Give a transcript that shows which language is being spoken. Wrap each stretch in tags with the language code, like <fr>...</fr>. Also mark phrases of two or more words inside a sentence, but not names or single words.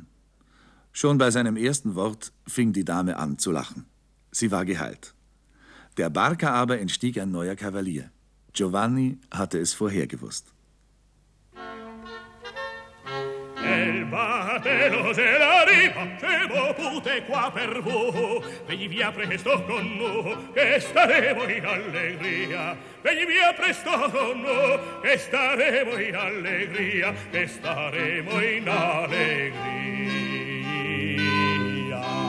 <de>Schon bei seinem ersten Wort fing die Dame an zu lachen. Sie war geheilt. Der Barca aber entstieg ein neuer Kavalier. Giovanni hatte es vorher gewusst.</de> <vec>El batelo se la rifacemo pute qua per voi. Vegli via presto con noi, che staremo in allegria. Vegli via presto con noi, che staremo in allegria, che staremo in allegria.</vec>